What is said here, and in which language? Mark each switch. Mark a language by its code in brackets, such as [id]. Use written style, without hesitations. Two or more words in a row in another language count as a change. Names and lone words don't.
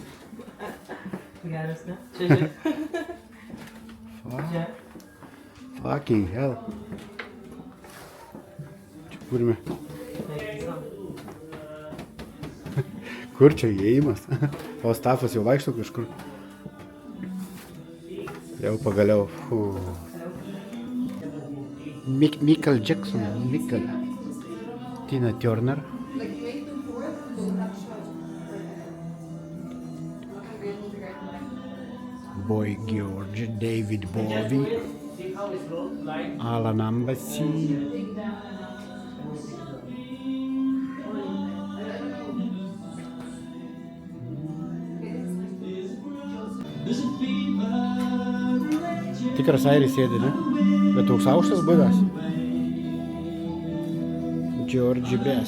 [lt] Geras, ne? Čia žiūrėk. Čia. [en] Fucking hell. [lt] Čia kur mi? Eik tu savo. Kur čia įėjimas? O Stafas jau vaikšto kažkur. Jau pagaliau. [en] Michael Jackson. [lt] Tina Turner. Boy George, David Bowie, Alan Embassy. Tikras airis sėdi, ne? Bet toks aukštas buvęs. George Best.